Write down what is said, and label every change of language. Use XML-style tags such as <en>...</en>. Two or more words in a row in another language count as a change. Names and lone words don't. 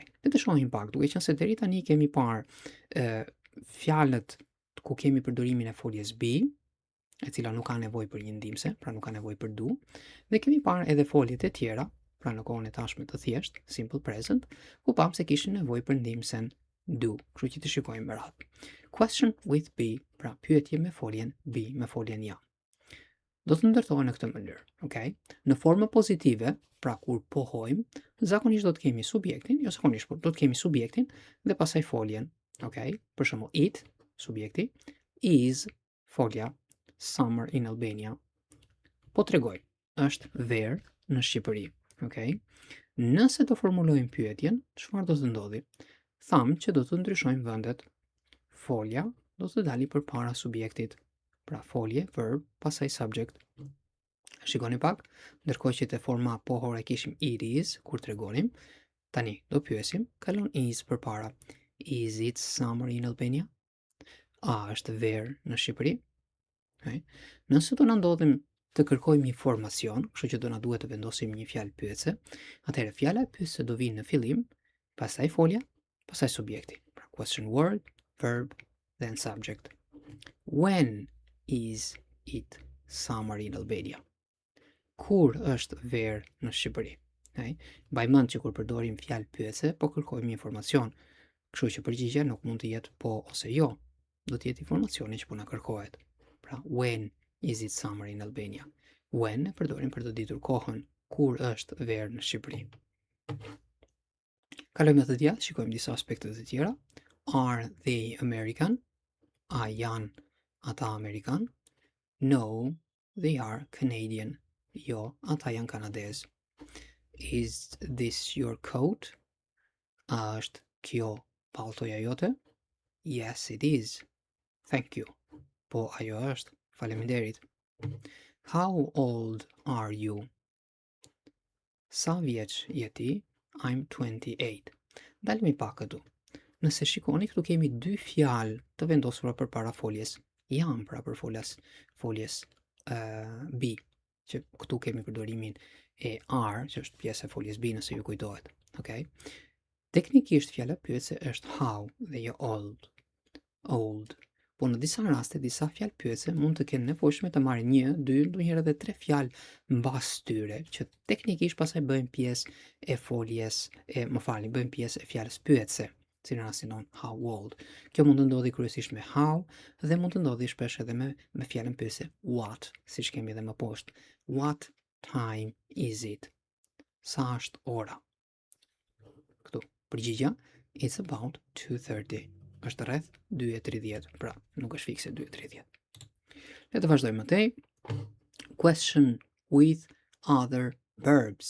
<sq>Le të shohim pak, duke qenë se deri tani kemi parë fjalët ku kemi përdorimin e foljes be, e cila nuk ka nevojë për një ndihmëse, pra nuk ka nevojë për do, dhe kemi parë edhe foljet e tjera, pra në kohën e tashme të thjesht,</sq> <en>simple present,</en> <sq>ku pam se kishin nevojë për ndihmësen do. Kështu që të shikojmë me radhë.</sq> <en>Question with be,</en> <sq>pra pyetje me foljen be, me foljen ja. Do të ndërtohen në këtë mënyrë, okay? Në formë pozitive, pra kur pohojmë, zakonisht do të kemi subjektin, jo zakonisht, por do të kemi subjektin dhe pastaj foljen, okay? Për shembull, it, subjekti, is, folja,</sq> <en>summer in Albania,</en> <sq>po tregoj, është ver në Shqipëri, okay? Nëse të formulojmë pyetjen, çfarë do të ndodhi? Tham që do të ndryshojmë vendet. Folja do të dali përpara subjektit. Pra folje, verb, pasaj subject. Shikoni pak, ndërkohë që te forma pohore kishim</sq> <en>it is,</en> <sq>kur tregonim, tani do pyesim, kalon is përpara.</sq> <en>Is it summer in Albania?</en> <sq>A është ver në Shqipëri? Okay. Nëse do na ndodhim të kërkojmë informacion, kështu që do na duhet të vendosim një fjalë pyetse, atëherë fjala e pyetëse do vinë në fillim, pastaj folja, pastaj subjekti.</sq> <en>Pra question word, verb, then subject. When is it summer in Albania?</en> <sq>Kur është ver në Shqipëri? Okay? Mbaj mend që kur përdorim fjalë pyetse, po kërkojmë informacion. Kështu që përgjigjja nuk mund të jetë po ose jo. Do të jetë informacioni që po na kërkohet. Pra,</sq> <en>when is it summer in Albania?</en> <sq>When e përdorim për të ditur kohën, kur është ver në Shqipëri. Kalojmë të tjerë, shikojmë disa aspekte të tjera.</sq> <en>Are they American?</en> <sq>A janë ata Amerikan?</sq> <en>No, they are Canadian.</en> <sq>Jo, ata janë kanadez.</sq> <en>Is this your coat?</en> <sq>A është kjo paltoja jote?</sq> <en>Yes, it is. Thank you.</en> <sq>Po, ajo është. Faleminderit.</sq> <en>How old are you?</en> <sq>Sa vjeç je ti?</sq> <en>I'm 28.</en> <sq>Dalmi pak këtu. Nëse shikoni, këtu kemi dy fjalë të vendosura përpara foljes jam, pra për foljes be, që këtu kemi përdorimin e are, që është pjesë e foljes be nëse ju kujtohet. Okay? Teknikisht fjala pyetëse është how dhe jo old. Old. Po në disa raste, disa fjalë pyetëse mund të kenë nevojshme të marrin 1, 2, ndonjëherë edhe 3 fjalë mbas tyre, që teknikisht pastaj bëjnë pjesë e foljes, bëjnë pjesë e fjalës pyetëse, si në rastin ton</sq> <en>how old.</en> <sq>Kjo mund të ndodhi kryesisht me how dhe mund të ndodhi shpesh edhe me fjalën pyetëse what, siç kemi edhe më poshtë.</sq> <en>What time is it?</en> <sq>Sa është ora? Këtu, përgjigja,</sq> <en>it's about 2:30.</en> <sq>Është rreth 2:30, pra nuk është fikse 2:30. Le të vazhdojmë mëtej.</sq> <en>Question with other verbs.</en>